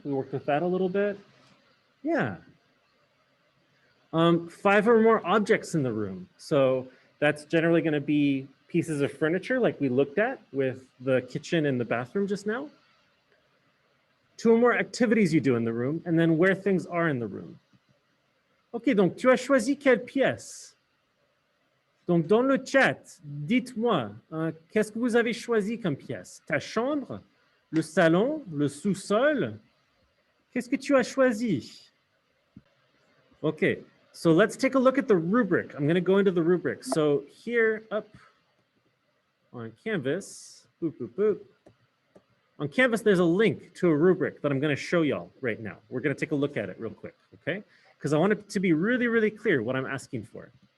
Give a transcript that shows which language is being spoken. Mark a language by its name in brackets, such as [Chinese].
[English] We worked with that a little bit. Yeah. 5 or more objects in the room. So that's generally going to be pieces of furniture like we looked at with the kitchen and the bathroom just now. 2 or more activities you do in the room, and then where things are in the room. [French] Ok, donc tu as choisi quelle pièce? Donc dans le chat, dites-moi, qu'est-ce que vous avez choisi comme pièce? Ta chambre, le salon, le sous-sol? Qu'est-ce que tu as choisi? [English] Okay, so let's take a look at the rubric. I'm going to go into the rubric. So here up on Canvas, boop, boop, boop. On Canvas, there's a link to a rubric that I'm going to show y'all right now. We're going to take a look at it real quick, okay? Because I want it to be really, really clear what I'm asking for.